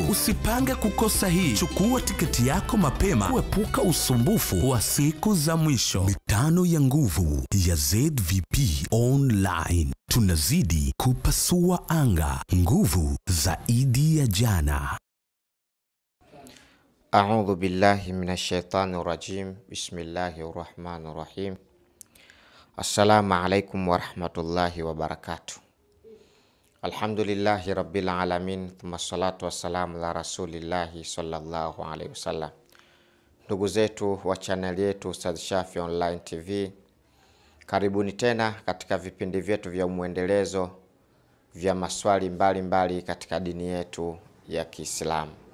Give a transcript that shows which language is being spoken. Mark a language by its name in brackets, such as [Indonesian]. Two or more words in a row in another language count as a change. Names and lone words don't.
[Swahili] Usipange kukosa hii. Chukua tiketi yako mapema kuepuka usumbufu wa siku za mwisho. Mitano ya nguvu ya ZVP Online. Tunazidi kupasua anga. Nguvu zaidi ya jana. [Arabic] أعوذ بالله من الشيطان الرجيم. بسم الله الرحمن الرحيم السلام عليكم ورحمة الله وبركاته. الحمد لله رب العالمين ثم الصلاة والسلام على رسول الله صلى الله عليه وسلم. [Swahili] Ndugu zetu wa channel yetu Ustadh Shafi Online TV, karibuni tena katika vipindi vyetu vya muendelezo vya maswali mbalimbali katika dini yetu ya Kiislamu.